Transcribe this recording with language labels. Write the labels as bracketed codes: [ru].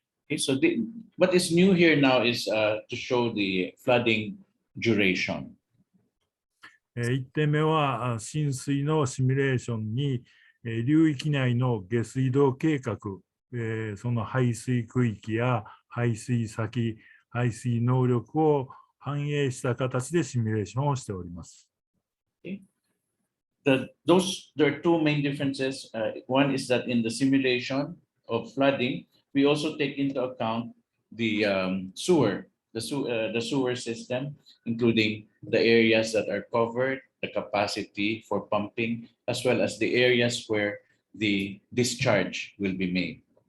[en] Okay, so what is new here now is to show the flooding duration. [ja] 1点目は浸水のシミュレーションに流域内の下水道計画、その排水区域や排水先、排水能力を反映した形でシミュレーションをしております。 [en] Okay. There are 2 main differences. One is that in the simulation of flooding, we also take into account the sewer system, including the areas that are covered, the capacity for pumping, as well as the areas where the discharge will be made.